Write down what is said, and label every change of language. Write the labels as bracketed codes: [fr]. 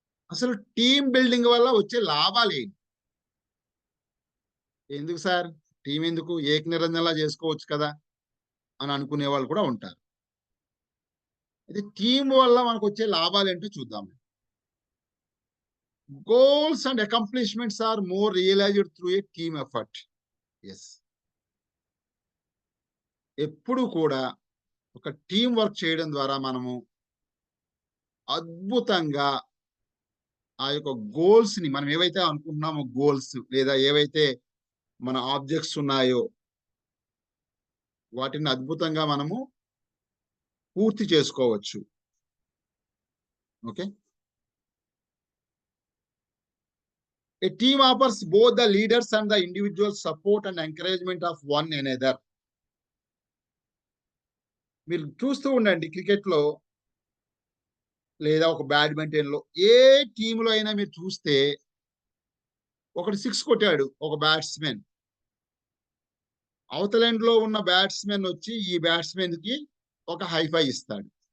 [te] అసలు team building వల్ల వచ్చే లాభాలు ఏంటి? ఎందుకు సార్ టీం ఎందుకు, ఏక నిరంజనలా చేసుకోవచ్చు కదా అని అనుకునే వాళ్ళు కూడా ఉంటారు. అయితే టీం వల్ల మనకు వచ్చే లాభాలు ఏంటో చూద్దాం. [en] Goals and accomplishments are more realized through a team effort. Yes. [te] ఎప్పుడు కూడా ఒక టీం వర్క్ చేయడం ద్వారా మనము అద్భుతంగా ఆ యొక్క గోల్స్ ని, మనం ఏవైతే అనుకుంటున్నామో గోల్స్ లేదా ఏవైతే మన ఆబ్జెక్ట్స్ ఉన్నాయో వాటిని అద్భుతంగా మనము పూర్తి చేసుకోవచ్చు. [en] Okay. A team offers both the leaders and the individual support and encouragement of one another. [te] మీరు చూస్తూ ఉండండి, క్రికెట్ లో లేదా ఒక బ్యాడ్మింటన్ లో ఏ టీంలో అయినా మీరు చూస్తే ఒకటి 6 కొట్టాడు ఒక బ్యాట్స్మెన్, అవతల ఎండ్ లో ఉన్న బ్యాట్స్మెన్ వచ్చి ఈ బ్యాట్స్మెన్ కి ఒక హైఫై ఇస్తాడు.